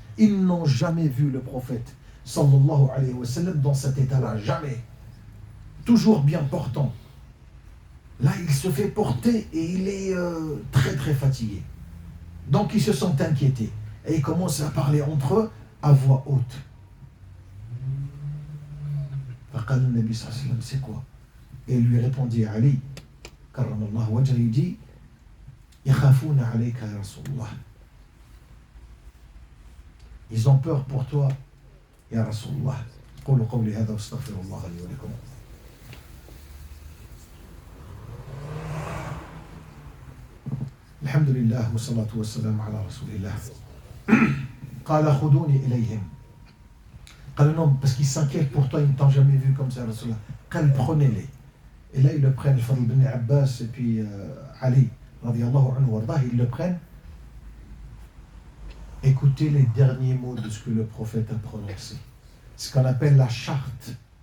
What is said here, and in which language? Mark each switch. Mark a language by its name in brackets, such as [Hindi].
[French] Ils n'ont jamais vu le prophète sallallahu alayhi wa sallam dans cet état-là, jamais. Toujours bien portant. Là, il se fait porter et il est très très fatigué. Donc, ils se sentent inquiétés. Et ils commencent à parler entre eux à voix haute. [Arabic] فقال النبي صلى الله عليه وسلم, [French] c'est quoi? Et il lui répondit Ali, karramallahu wajha, il dit, [Arabic] يخافون عليك يا رسول الله. [French] Ils ont peur pour toi, [Arabic] يا رسول الله. قولوا قولي هذا واستغفر الله لي ولكم. الحمد لله والصلاة والسلام على رسول الله. قال خذوني إليهم. [French] قال non, parce qu'ils s'inquiètent pour toi, ils ne t'ont jamais vu comme ça, Rasulullah. قال prenez-les. Et là, ils le prennent, Fadl ibn Abbas et puis Ali, radiyallahu anhu wardah, ils le prennent. Écoutez les derniers mots de ce que le prophète a prononcé. Ce qu'on appelle la charte.